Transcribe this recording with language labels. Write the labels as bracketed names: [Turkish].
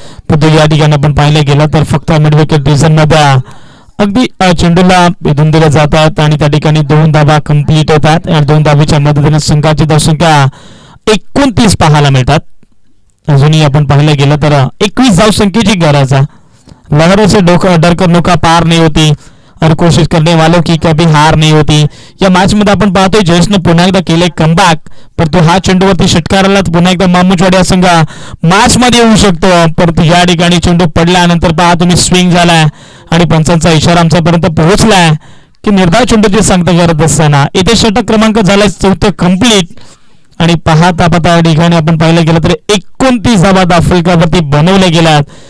[Marathi] परंतु या ठिकाणी आपण पाहिलं गेलं तर फक्त मिड विकेट डिव्हिजन मध्ये अगदी चेंडूला भेदून दिले जातात आणि त्या ठिकाणी 2 धावा कंप्लीट होतात. या 2 धावेच्या मदतीने संघाची धावसंख्या 29 पाहायला मिळतात. अजूनही आपण पाहिलं गेलं तर 21 धावसंख्येची गरज आहे. [Hindi] लहरों से डरकर नौका पार नहीं होती और कोशिश करने वालों की कभी हार नहीं होती. [Marathi] या मॅच मध्ये आपण पाहतोय जयेशने पुन्हा एकदा केले कमबॅक परंतु हा चेंडूवरती षटकाराला पुन्हा एकदा मामुचवाडी संघ मॅच मध्ये येऊ शकतो. परंतु या ठिकाणी चेंडू पडल्यानंतर पहा तुम्ही स्विंग झालाय आणि पंचांचा इशारा आमच्यापर्यंत पोहोचलाय की निर्धाव चेंडूची सांगता करत असताना इथे षटक क्रमांक झालाय 4 कंप्लीट आणि पाहता या ठिकाणी आपण पाहिलं गेलं तर 29 धावा दाफलकावरती बनवल्या गेल्यात.